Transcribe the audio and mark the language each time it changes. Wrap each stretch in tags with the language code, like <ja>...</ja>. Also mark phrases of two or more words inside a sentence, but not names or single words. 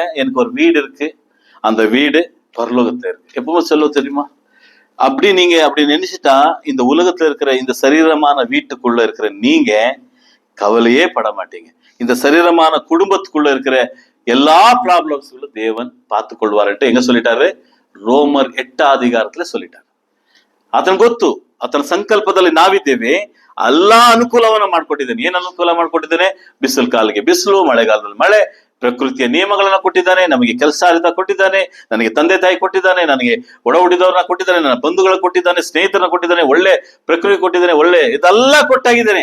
<ta>எனக்கு ஒரு வீடு இருக்கு, அந்த வீடு பரலோகத்துல இருக்கு, எப்பவும் சொல்ல தெரியுமா? அப்படி நீங்க அப்படி நினைச்சுட்டா இந்த உலகத்துல இருக்கிற இந்த சரீரமான வீட்டுக்குள்ள இருக்கிற நீங்க கவலையே பட மாட்டீங்க. இந்த சரீரமான குடும்பத்துக்குள்ள இருக்கிற எல்லா ப்ராப்ளம்ஸ்களும் தேவன் பார்த்து கொள்வார்ட்டு எங்க சொல்லிட்டாரு? ರೋಮರ್ 8ನೇ ಅಧಿಕಾರத்துல சொல்லிட்டாரு.</ta> <kn>ಆತನ ಗೊತ್ತು, ಆತನ ಸಂಕಲ್ಪದಲ್ಲಿ ನಾವಿದ್ದೇವೆ. ಎಲ್ಲಾ ಅನುಕೂಲವನ್ನ ಮಾಡ್ಕೊಟ್ಟಿದ್ದಾನೆ. ಏನ್ ಅನುಕೂಲ ಮಾಡ್ಕೊಟ್ಟಿದ್ದಾನೆ? ಬಿಸಿಲು ಕಾಲಿಗೆ ಬಿಸಿಲು, ಮಳೆಗಾಲದಲ್ಲಿ ಮಳೆ, ಪ್ರಕೃತಿಯ ನಿಯಮಗಳನ್ನ ಕೊಟ್ಟಿದ್ದಾನೆ, ನಮಗೆ ಕೆಲಸ ಕೊಟ್ಟಿದ್ದಾನೆ, ನನಗೆ ತಂದೆ ತಾಯಿ ಕೊಟ್ಟಿದ್ದಾನೆ, ನನಗೆ ಒಡ ಹುಟ್ಟಿದವ್ರನ್ನ ಕೊಟ್ಟಿದ್ದಾನೆ, ನನ್ನ ಬಂಧುಗಳ ಕೊಟ್ಟಿದ್ದಾನೆ, ಸ್ನೇಹಿತರನ್ನ ಕೊಟ್ಟಿದ್ದಾನೆ, ಒಳ್ಳೆ ಪ್ರಕೃತಿ ಕೊಟ್ಟಿದ್ದಾನೆ, ಒಳ್ಳೆ ಇದೆಲ್ಲ ಕೊಟ್ಟಾಗಿದ್ದಾನೆ.</kn>